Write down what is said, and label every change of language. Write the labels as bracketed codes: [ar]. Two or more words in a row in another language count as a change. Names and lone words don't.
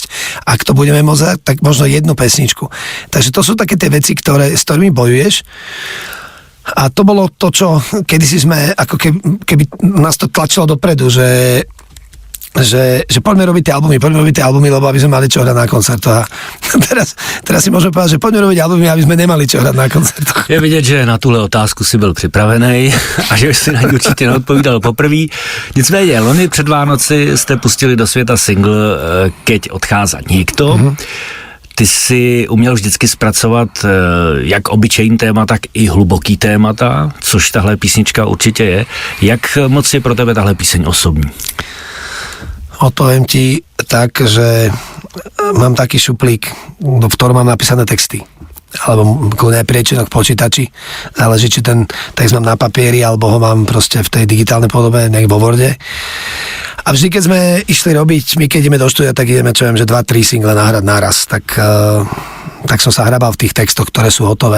[sk] Ak to budeme môcť, tak možno jednu pesničku. Takže to sú také tie veci, s ktorými bojuješ. A to bolo to, čo kedysi sme, ako keby nás to tlačilo dopredu, že poďme robiť tie albumy, lebo aby sme mali čo hrať na koncertoch. A teraz si môžeme povedať, že poďme robiť albumy, aby sme nemali čo hrať na koncertoch. [cs] Je vidět, že na tuhle otázku si byl připravený a že si na ní určitě neodpovídal poprvé. Nicméně, loni před Vánoci jste pustili do světa single Keď odchází niekto. Ty si uměl vždycky zpracovat jak obyčejný téma, tak i hluboký témata, což tahle písnička určitě je. Jak moc je pro tebe tahle píseň osobní? [sk] Odpoviem ti tak, že mám taký šuplík, v ktorom mám napísané texty. Alebo kľudne aj priečinok v počítači. Záleží, či ten text mám na papieri, alebo ho mám proste v tej digitálnej podobe, nejak vo Worde. A vždy, keď sme išli robiť, my keď ideme do štúdia, tak ideme, čo viem, že 2-3 single nahrať naraz, tak som sa hrabal v tých textoch, ktoré sú hotové.